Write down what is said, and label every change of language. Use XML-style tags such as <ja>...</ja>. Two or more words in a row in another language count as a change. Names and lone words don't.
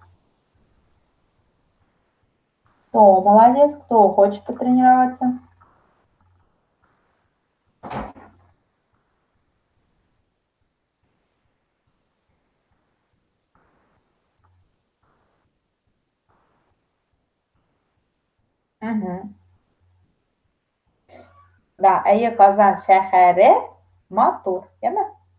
<ru>Кто молодец, кто хочет потренироваться? Угу.</ru> <tt>Да, әйе Казан шәһәре матур,</tt> <tr>değil mi?</tr>